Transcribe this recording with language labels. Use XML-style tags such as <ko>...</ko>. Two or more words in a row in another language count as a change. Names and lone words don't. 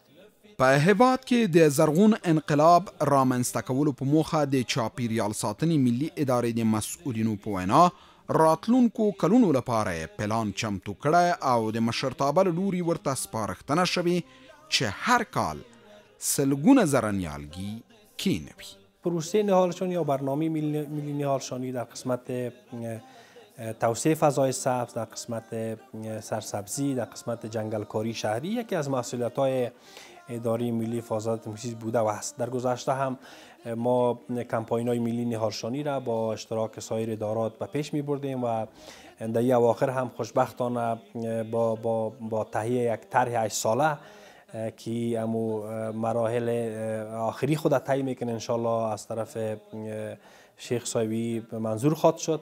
<ps>په هیواد کې د زرغون انقلاب رامنځته کولو په موخه د چاپیریال ساتنې ملي ادارې د مسؤلینو په وینا راتلونکو کلونو لپاره پلان چمتو کړی او د مشرتابه له لوري ورته سپارښتنه شوې چې هر کال سلګونه زره نیالګي کینوي.</ps> <fa>پروسه نهالشانی یا برنامه ملی نهالشانی در قسمت توسعه فضای سبز، در قسمت سرسبزی، در قسمت جنگلکاری شهری یکی از مسئولیت‌های اداره ملی حفاظت محیط بوده و هست. در گذشته هم ما کمپاین‌های ملی نهالشانی را با اشتراک سایر ادارات به پیش می‌بردیم و در این اواخر هم خوشبختانه با تهیه یک طرح 8 ساله که امو مراحل آخری خود طی میکنه انشالله از طرف شیخ صاحبی منظور خواهد شد.</fa>